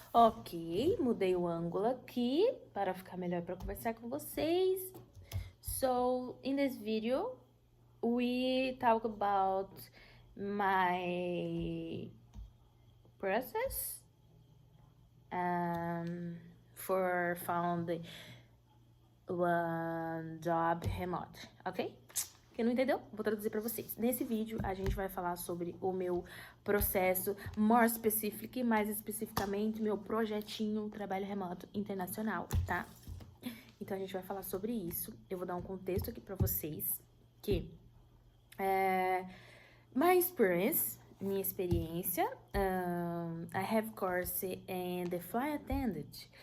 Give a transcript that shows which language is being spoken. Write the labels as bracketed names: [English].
[Portuguese] Ok, mudei o ângulo aqui para ficar melhor para conversar com vocês. [English] So, in this video, we talk about my process for found one job remote, ok? [Portuguese] Quem não entendeu, vou traduzir para vocês. Nesse vídeo, a gente vai falar sobre o meu processo [English] more specific, [Portuguese] mais especificamente, meu projetinho trabalho remoto internacional, tá? Então, a gente vai falar sobre isso. Eu vou dar um contexto aqui para vocês, que [English] my experience, [Portuguese] minha experiência, [English] I have course in the flight attendant.